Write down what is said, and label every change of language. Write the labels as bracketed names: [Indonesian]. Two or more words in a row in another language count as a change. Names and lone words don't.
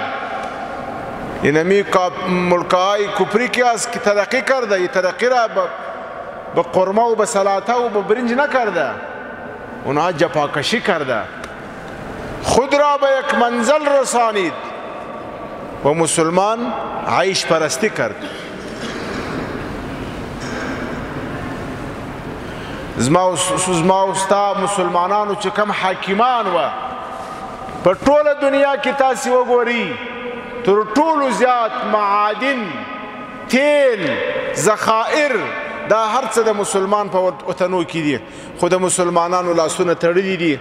[Persian] اینمی ملکهای کفری که از که ترقی کرده، این ترقی را به قرمه و به سلاته و به برنج نکرده، اونها جفاکشی کرده، خود را به یک منزل رسانید و مسلمان عیش پرستی کرد. [Pashto] زما و ستا مسلمانانو چې کم حاکمان و په ټوله دنیا کې تاسې وګورئ، تر ټولو زیات معادن، تیل، ذخایر دا هر څه د مسلمان په وطنو کې دي، خو د مسلمانانو لاسونه تړلي دي.